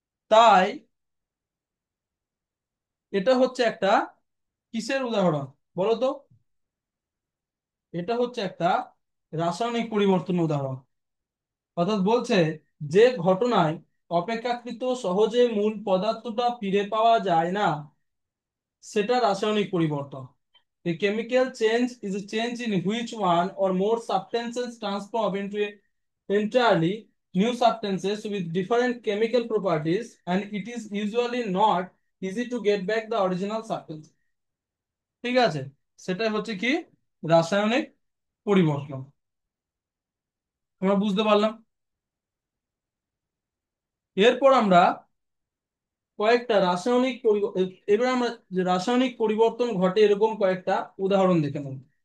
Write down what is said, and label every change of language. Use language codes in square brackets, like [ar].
[bn] তাই এটা হচ্ছে একটা কিসের উদাহরণ বলো তো? এটা হচ্ছে একটা রাসায়নিক পরিবর্তনের উদাহরণ। অর্থাৎ বলছে যে ঘটনায় অপেক্ষাকৃত সহজে মূল পদার্থটা ফিরে পাওয়া যায় না, সেটা রাসায়নিক পরিবর্তন। [en] A chemical change is a change in which one or more substances transform into a entirely new substances with different chemical properties, and it is usually not easy to get back the original substance. [bn] ঠিক আছে, সেটাই হচ্ছে কি রাসায়নিক পরিবর্তন। আমরা বুঝতে পারলাম। এরপর আমরা কয়েকটা এবার আমরা যে রাসায়নিক পরিবর্তন ঘটে এরকম কয়েকটা উদাহরণ দেখে নেব।